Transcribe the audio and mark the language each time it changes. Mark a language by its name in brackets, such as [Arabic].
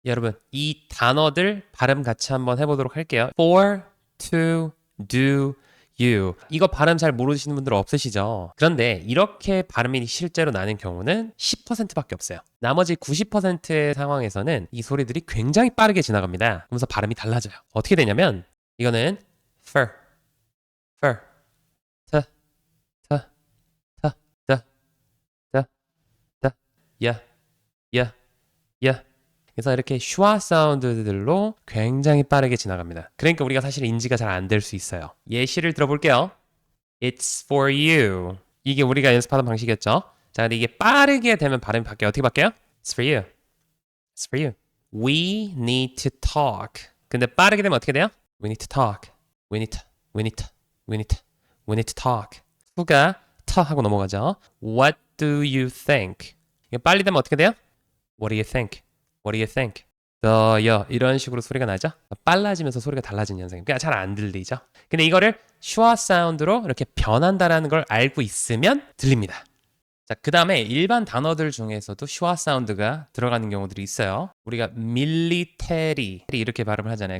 [Korean] 여러분, 이 단어들 발음 같이 한번 해보도록 할게요. [English] For, to, do, you. [Korean] 이거 발음 잘 모르시는 분들 없으시죠? 그런데 이렇게 발음이 실제로 나는 경우는 10%밖에 없어요. 나머지 90%의 상황에서는 이 소리들이 굉장히 빠르게 지나갑니다. 그러면서 발음이 달라져요. 어떻게 되냐면 이거는 for, for, t, t, t, d, d, d, 야, 야, 야. 그래서 이렇게 슈아 사운드들로 굉장히 빠르게 지나갑니다. 그러니까 우리가 사실 인지가 잘 안 될 수 있어요. 예시를 들어볼게요. [English] It's for you. [Korean] 이게 우리가 연습하던 방식이었죠. 자, 근데 이게 빠르게 되면 발음이 바뀌어요. 어떻게 바뀌어요? [English] It's for you. It's for you. We need to talk. [Korean] 근데 빠르게 되면 어떻게 돼요? [English] We need to talk. We need to, we need to, we need to, we need to talk. [Korean] 후가 터 하고 넘어가죠. [English] What do you think? [Korean] 이게 빨리 되면 어떻게 돼요? [English] What do you think? What do you think? [Korean] 더여 이런 식으로 소리가 나죠? 빨라지면서 소리가 달라지는 현상이에요. 그냥 잘 안 들리죠? 근데 이거를 슈아 사운드로 이렇게 변한다라는 걸 알고 있으면 들립니다. 자, 그 다음에 일반 단어들 중에서도 슈아 사운드가 들어가는 경우들이 있어요. 우리가 military 이렇게 발음을 하잖아요.